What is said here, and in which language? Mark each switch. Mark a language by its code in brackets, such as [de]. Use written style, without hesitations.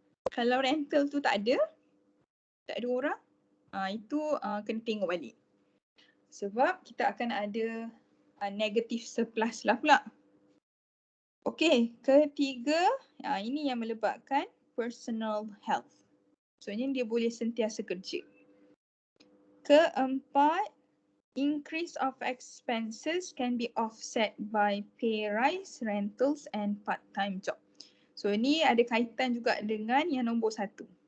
[ms] Kalau rental tu tak ada orang, itu kena tengok balik. Sebab kita akan ada negative surplus lah pula. Okey, ketiga, ini yang melibatkan personal health. Maksudnya dia boleh sentiasa kerja. [en] Keempat, increase of expenses can be offset by pay rise, rentals and part-time job. [ms] So ni ada kaitan juga dengan yang nombor 1.